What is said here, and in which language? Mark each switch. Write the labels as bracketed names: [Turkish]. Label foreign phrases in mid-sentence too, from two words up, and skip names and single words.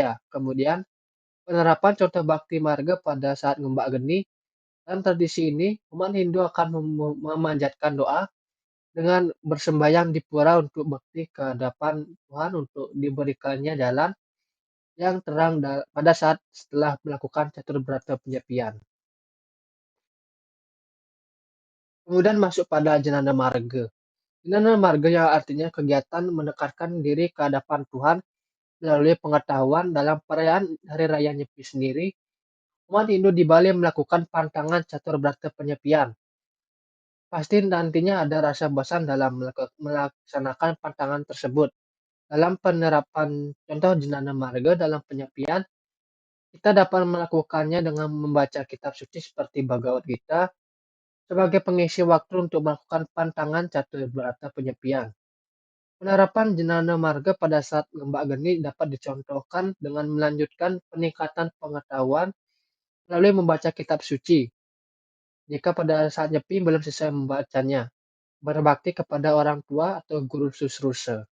[Indonesian] Kemudian penerapan contoh bakti marga pada saat ngembak geni. Dalam tradisi ini, umat Hindu akan memanjatkan doa dengan bersembahyang di pura untuk bakti ke hadapan Tuhan untuk diberikannya jalan yang terang pada saat setelah melakukan catur berata penyepian. Kemudian masuk pada Jnana Marga. Jnana Marga yang artinya kegiatan mendekatkan diri ke hadapan Tuhan melalui pengetahuan dalam perayaan Hari Raya Nyepi sendiri. Umat Hindu di Bali melakukan pantangan catur berata penyepian. Pasti nantinya ada rasa bosan dalam melaksanakan pantangan tersebut. Dalam penerapan contoh Jnana Marga dalam penyepian, kita dapat melakukannya dengan membaca kitab suci seperti Bhagavad Gita sebagai pengisi waktu untuk melakukan pantangan catur berata penyepian. Penerapan Jnana Marga pada saat Lembak Geni dapat dicontohkan dengan melanjutkan peningkatan pengetahuan melalui membaca kitab suci. Jika pada saat Nyepi belum selesai membacanya, berbakti kepada orang tua atau guru susrusa.